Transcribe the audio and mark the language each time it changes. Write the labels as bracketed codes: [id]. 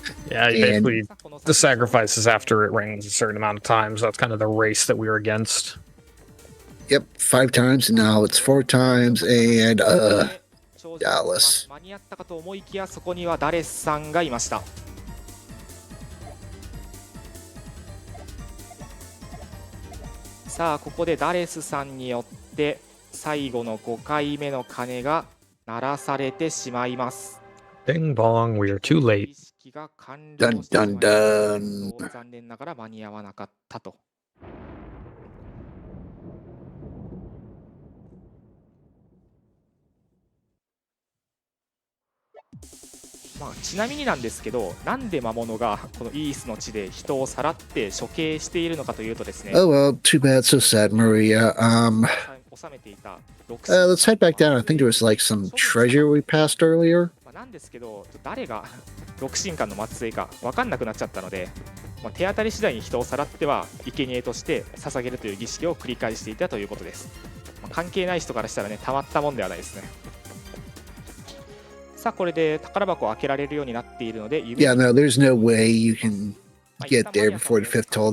[en] Yeah, basically the sacrifice is after it rings a certain amount of times. That's kind of the race that we were against. Yep, 5 times, and now it's 4 times, and Dallas. [ja] 間に合ったかと思いきやそこにはダレスさんがいました。さあここでダレスさんによって最後の5回目の鐘が鳴らされてしまいます。 [en] Bing bong, we are too late. [ja] 儀式が完了してしまいました。残念ながら間に合わなかったと。ちなみになんですけど、なんで魔物がこのイースの地で人をさらって処刑しているのかというとですね。 [en] Oh well, too bad, so sad, Maria. [ja] 収めていた [en] Let's head back down. I think there was like some treasure we passed earlier. [ja] なんですけど、誰が六神官の末裔か分かんなくなっちゃったので、手当たり次第に人をさらっては生贄として捧げるという儀式を繰り返していたということです。関係ない人からしたらね、たまったもんではないですね。さあこれで宝箱を開けられるようになっているので、 [en] Yeah, no, there's no way you can get there before the 5th toll.